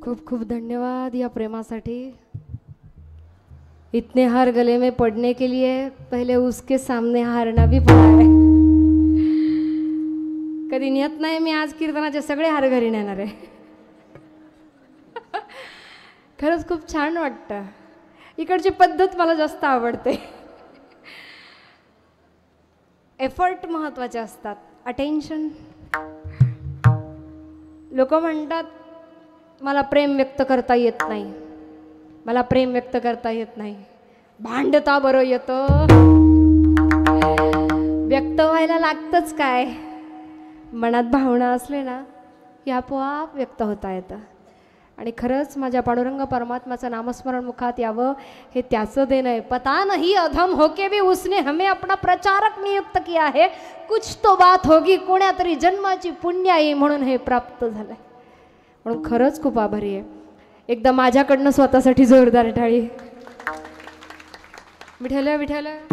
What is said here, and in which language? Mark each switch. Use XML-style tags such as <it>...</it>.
<mr>खूप धन्यवाद या प्रेमासाठी.</mr> <hi>इतने हार गले में पड़ने के लिए पहले उसके सामने हारना भी पड़ा है.</hi> <mr>कधी नेत नाही मी आज कीर्तनाचे सगळे हार घरी नेणार आहे. खरंच खूप छान वाटतं. इकडची पद्धत मला जास्त आवडते. एफर्ट महत्त्वाचे असतात. अटेन्शन. लोक म्हणतात मला प्रेम व्यक्त करता येत नाही, मला प्रेम व्यक्त करता येत नाही. भांडता बरं येतं. व्यक्त व्हायला लागतंच काय. मनात भावना असले ना की आपोआप व्यक्त होता येतं. आणि खरंच माझ्या पांडुरंग परमात्माचं नामस्मरण मुखात यावं हे त्याचं देणं आहे.</mr> <hi>पता नहीं अधम होके भी उसने हमें अपना प्रचारक नियुक्त किया है. कुछ तो बात होगी,</hi> <mr>कोण्या तरी जन्माची पुण्याई म्हणून हे प्राप्त झालंय. म्हणून खरंच खूप आभारी आहे. एकदा माझ्याकडनं स्वतःसाठी जोरदार टाळी. विठ्ठल विठ्ठल.</mr>